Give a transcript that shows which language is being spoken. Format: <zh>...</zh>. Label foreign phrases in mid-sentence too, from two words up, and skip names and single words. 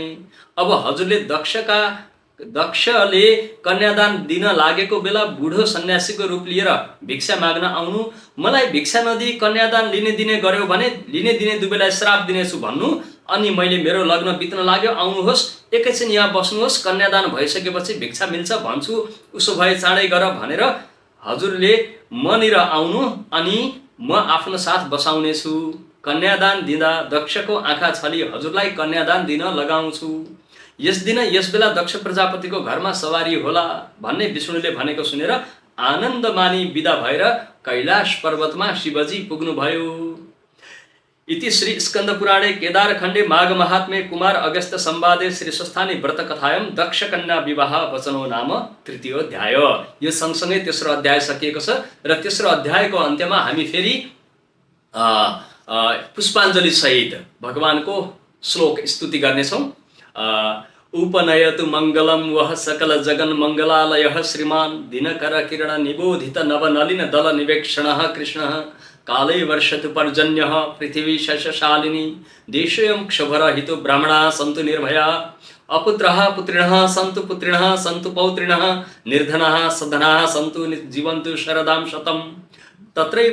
<ne>अब हजुरले दक्षले कन्यादान दिन लागेको बेला बुढो सन्यासीको रूप लिएर भिक्षा माग्न आउनु, मलाई भिक्षा नदिई कन्यादान लिने दिने गर्यो भने लिने दिने दुवैलाई श्राप दिनेछु भन्नु, अनि मैले मेरो लग्न बित्न लाग्यो, आउनुहोस्, एकैछिन यहाँ बस्नुहोस्, कन्यादान भइसकेपछि भिक्षा मिल्छ भन्छु, उसो भए चाँडै गर भनेर हजुरले मनिर आउनु, अनि म आफ्नो साथ बसाउनेछु। कन्यादान दिँदा दक्षको आँखा छली हजुरलाई कन्यादान दिन लगाउँछु। यस दिन यस बेला दक्ष प्रजापतिको घरमा सवारी होला भन्ने विष्णुले भनेको सुनेर आनन्द मानी विदा भएर कैलाश पर्वतमा शिवजी पुग्नुभयो।</ne> <sa>इति श्री स्कन्द पुराणे केदारखण्डे माघ महात्म्ये कुमार अगस्त्य संवादे श्री स्वस्थानी व्रत कथायां दक्ष कन्या विवाह वचनो नाम तृतीय अध्याय।</sa> <ne>यो सँगसँगै तेस्रो अध्याय सकिएको छ र तेस्रो अध्यायको अन्त्यमा हामी फेरि पुष्पाञ्जली सहित भगवानको श्लोक स्तुति गर्नेछौँ।</ne> <sa>उपनयतु मङ्गलं वह सकल जगन मङ्गलालयः श्रीमान् दिनकर किरण निबोधित नवनलिन दल निवेक्षणः कृष्णः काले वर्षतु पर्जन्यः पृथिवी शशशालिनी देशोऽयं क्षुभरहितो ब्राह्मणाः सन्तु निर्भया अपुत्रः पुत्रिणः सन्तु पुत्रिणः सन्तु पौत्रिणः निर्धनाः सधनाः सन्तु जीवन्तु शरदां शतम् तत्रैव</sa>